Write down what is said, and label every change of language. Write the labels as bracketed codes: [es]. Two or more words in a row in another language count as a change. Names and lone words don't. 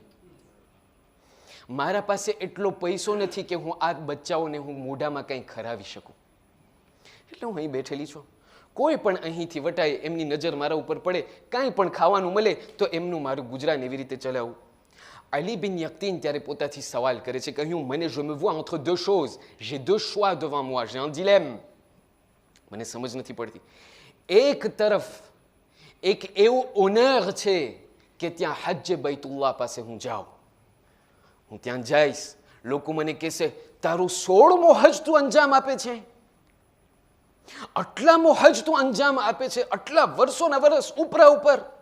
[gu] મારા પાસે એટલો પૈસો નથી કે હું આ બચ્ચાઓને હું મોઢામાં કંઈ ખરાવી શકું. એટલે હું અહીં બેઠેલી છું. કોઈ પણ અહીંથી વટાય એમની નજર મારા ઉપર પડે, કાંઈ પણ ખાવાનું મળે તો એમનું મારું ગુજરાન એવી રીતે ચલાવું. અલી બિન યકતીન ત્યારે પોતાથી સવાલ કરે છે, કહ્યું મને [fr] je me vois entre deux choses, j'ai deux choix devant moi, j'ai un dilemme. [gu] મને સમજ નથી પડતી. એક તરફ એક એવું ઓનર છે કે ત્યાં હજ્જ બૈતુલ્લાહ પાસે હું જાઉં. હું ત્યાં જઈશ, લોકો મને કહેશે તારું 16મો હજ તું અંજામ આપે છે, આટલામો હજ તું અંજામ આપે છે, આટલા વર્ષોના વર્ષ ઉપરા ઉપર.